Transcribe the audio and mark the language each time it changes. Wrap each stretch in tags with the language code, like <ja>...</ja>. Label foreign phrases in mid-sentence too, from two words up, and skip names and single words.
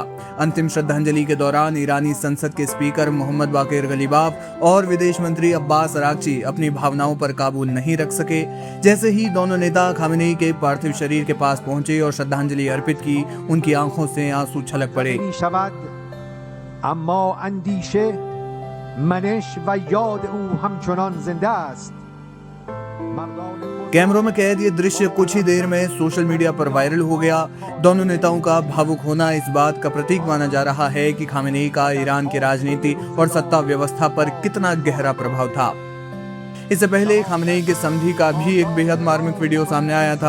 <hi>अंतिम श्रद्धांजलि के दौरान ईरानी संसद के स्पीकर मोहम्मद बाकिर गलीबाफ और विदेश मंत्री अब्बास अरागची अपनी भावनाओं पर काबू नहीं रख सके। जैसे ही दोनों नेता खामेनेई के पार्थिव शरीर के पास पहुंचे और श्रद्धांजलि अर्पित की, उनकी आंखों से आंसू छलक पड़े।</hi> <fa>اما اندیشه منش و یاد او همچنان زنده است.</fa> <hi>कैमरों में कैद ये दृश्य कुछ ही देर में</hi> <en>social media</en> <hi>पर वायरल हो गया। दोनों नेताओं का भावुक होना इस बात का प्रतीक माना जा रहा है कि खामेनेई का ईरान की राजनीति और सत्ता व्यवस्था पर कितना गहरा प्रभाव था। इससे पहले खामेनेई के समधी का भी एक बेहद मार्मिक वीडियो सामने आया था।</hi>